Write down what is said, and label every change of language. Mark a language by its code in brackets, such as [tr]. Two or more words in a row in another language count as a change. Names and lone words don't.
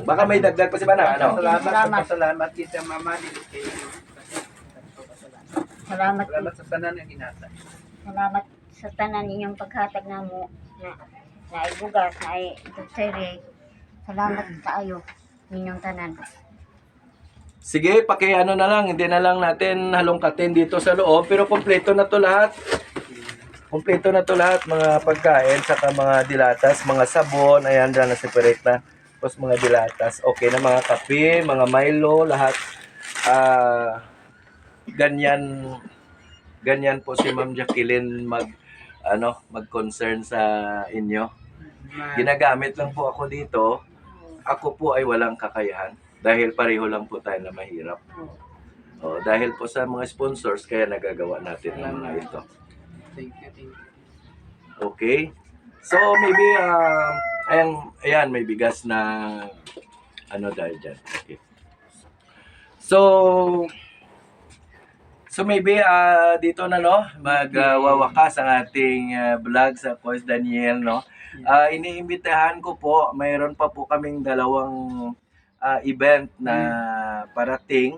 [tl] Baka may dagdag pa si Manang, ano? [ceb] Salamat kita mama dito kay Salamat Salamat sa tanan nga ginasa. salamat sa tanan ninyong paghatag namo na ay bugas na ay duteri. Salamat kaayo ninyong tanan. [tl] Sige, ano na lang, hindi na lang natin halongkatin dito sa loob, pero kompleto na to lahat. Kompleto na to lahat, mga pagkain, saka mga dilatas, mga sabon, ayan dyan na separate na. Tapos mga dilatas, okay na mga kape, mga Milo, lahat. Ganyan po si Ma'am Jacqueline mag-concern sa inyo. Ginagamit lang po ako dito. Ako po ay walang kakayahan dahil pareho lang po tayo na mahirap. Dahil po sa mga sponsors, kaya nagagawa natin ang mga ito. [en] Thank you. Okay? So, maybe, [tl] ayan, may bigas na, dahil dyan. Okay. [en] So maybe, [tl] dito na, magwawakas ang ating vlog sa Coach Daniel, iniimbitahan ko po, mayroon pa po kaming dalawang event na parating.